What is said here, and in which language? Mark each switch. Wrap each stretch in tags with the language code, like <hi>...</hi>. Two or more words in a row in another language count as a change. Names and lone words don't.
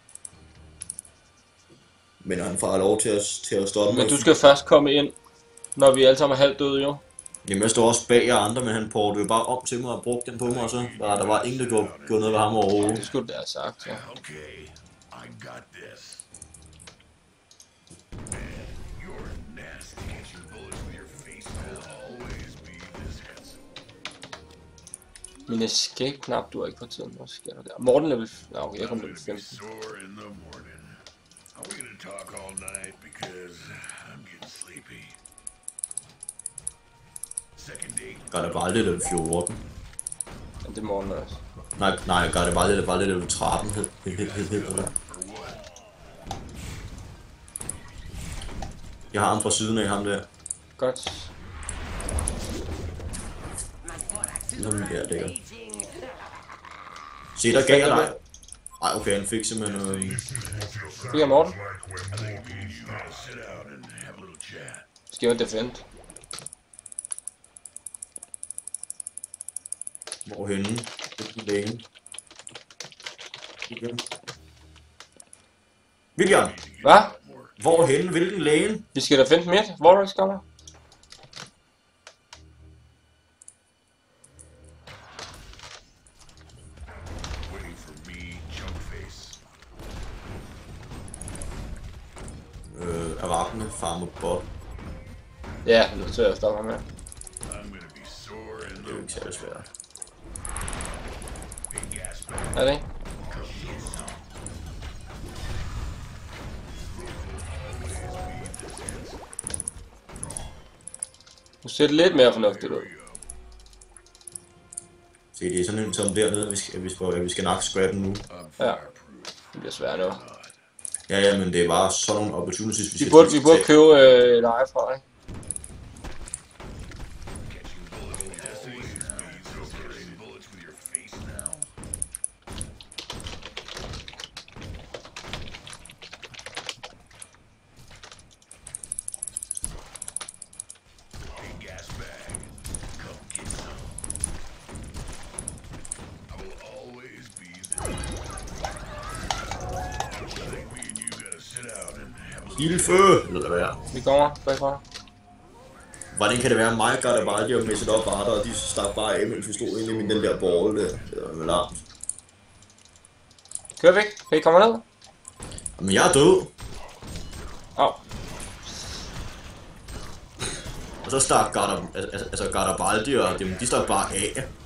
<da>Men han får lov til at stoppe. Men du skal først komme ind, når vi alle sammen er halvt døde, jo. Jamen, jeg står også bag jer andre, men han portede jo bare om til mig og brugte den på mig, og så der var ingen, der gjorde noget ved ham overhovedet. Det skulle du da have sagt, ja.</da> <en>Okay, I got this. You're nasty. Catching bullets with your face will always be this handsome.</en> <da>Min escape-knap duer ikke for tiden. Hvad sker der der? Morten level... Nå, okay, jeg kom level 15.</da> <en>Sore in the morning. Are we gonna talk all night because I'm getting sleepy? Second date.</en> <da>Gør det bare lidt level 14. Men det er Morten også. Nej, gør det bare lidt level 13. Helt. Jeg har ham fra siden af ham der. Godt. Sådan der, det er. Se, der gav jeg dig. Ej, okay, han fik simpelthen Fik jeg Morten?</da> <en>Sit down and have a little chat.</en> <da>Skal jeg defend? Hvorhenne? Lane. Igen. William! Hvad? Hvorhenne? Hvilken lane? Vi skal defend midt. Warrax kommer.</da> <en>Waiting for me, chunkface. Arachne farmer bot.</en> <da>Ja, det tror jeg stoppe med.</da> <en>I'm gonna be sore in</en> <da>Det er</da> <en>the</en> <da>jo ikke særlig svært.</da> <en>big gas bag.</en> <da>Er det ikke? Nu ser det lidt mere fornuftigt ud. Se, det er sådan en som dernede, vi skal nok scrappe nu. Ja. Det bliver svært nu. Ja, men det er bare sådan nogle opportunities, Vi burde købe et eje fra, ikke?</da> <en>Bullets with your face now. Big gas bag. Come get some. I will always be there. I think me and you gotta sit out and have a</en> <de>Hilfe!</de> <da>Eller hvad er? Vi kommer bagfra. Hvordan kan det være, mig gør det bare, de har misset op bare, og de stak bare af, mens vi stod inde i den der ball der. Det var vel larmt. Kør væk. Kan I komme ned? Men jeg er død. Au. Og så stak Garibaldi, og de stak bare af.</da>